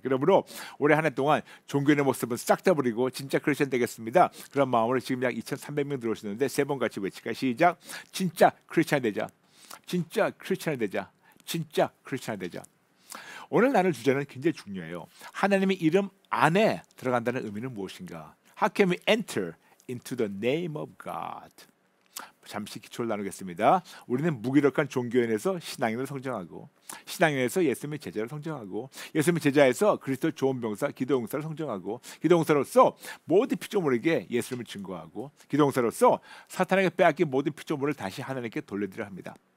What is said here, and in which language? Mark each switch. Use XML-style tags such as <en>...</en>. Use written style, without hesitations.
<ko>그러므로 올해 한 해 동안 종교인의 모습은 싹 다 버리고 진짜 크리스천 되겠습니다. 그런 마음으로 지금 약 2,300명 들어오시는데 세 번 같이 외칠까요? 시작. 진짜 크리스천이 되자. 진짜 크리스천이 되자. 진짜 크리스천이 되자. 오늘 나눌 주제는 굉장히 중요해요. 하나님의 이름 안에 들어간다는 의미는 무엇인가?</ko> <en>How can we enter into the name of God?</en> <ko>잠시 기초를 나누겠습니다. 우리는 무기력한 종교인에서 신앙인으로 성장하고 신앙인에서 예수님의 제자로 성장하고 예수님의 제자에서 그리스도 좋은 병사 기도용사로 성장하고 기도용사로서 모든 피조물에게 예수님을 증거하고 기도용사로서 사탄에게 빼앗긴 모든 피조물을 다시 하나님께 돌려드려야 합니다.</ko>